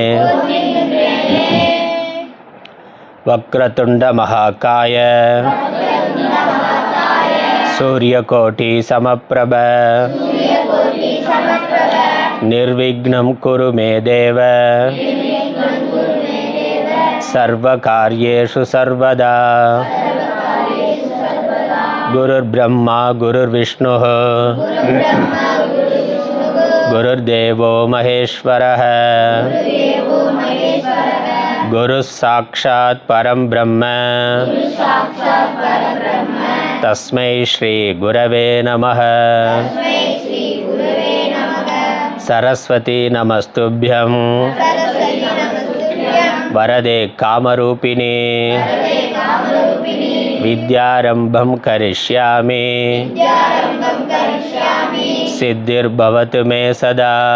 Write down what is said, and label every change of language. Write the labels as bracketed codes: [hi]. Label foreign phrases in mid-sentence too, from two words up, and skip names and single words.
[sa] वक्रतुण्ड महाकाय सूर्यकोटि समप्रभ निर्विघ्नं कुरु मे देव सर्वकार्येषु सर्वदा. गुरुर् ब्रह्मा गुरुर् विष्णु गुरुर् देवो महेश्वरः गुरु साक्षात् परं ब्रह्म तस्मै श्री गुरवे नमः. सरस्वति नमस्तुभ्यं वरदे कामरूपिणि विद्यारम्भं करिष्यामि सिद्धिर्भवतु मे सदा.